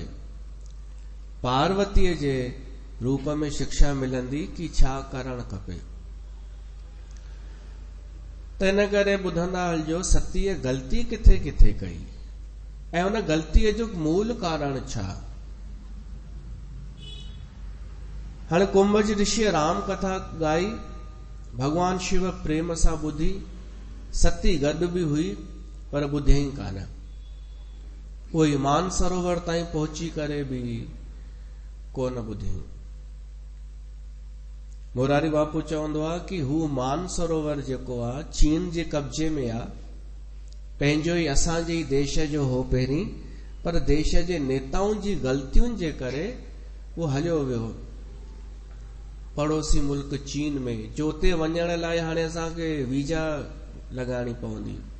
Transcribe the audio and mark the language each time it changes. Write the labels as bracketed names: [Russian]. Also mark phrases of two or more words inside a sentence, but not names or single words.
[Sindhi] पार्वतीअ जे रूप में शिक्षा मिलंदी कि छा करणु खपे। त इन करे ॿुधंदा हलिजो सतीअ ग़लती किथे किथे कई ऐं उन ग़लतीअ जो मूल कारण छा। हाणे कुंभज ऋषिअ राम कथा ॻाई, भगवान शिव प्रेम सां ॿुधी, सती गॾु भी हुई पर ॿुधियई कान। उहे मानसरोवर ताईं पहुची करे बि कोन ॿुधियूं। मोरारी बापू चवंदो आहे कि हू मानसरोवर जेको आहे चीन जे कब्जे में आहे, पंहिंजो ई असांजे ई देश जो हो पहिरीं, पर देश जे नेताउनि जी ग़लतियुनि जे करे उहो हलियो वियो पड़ोसी मुल्क चीन में, जो उते वञण लाइ हाणे असांखे वीजा लॻाइणी पवंदी।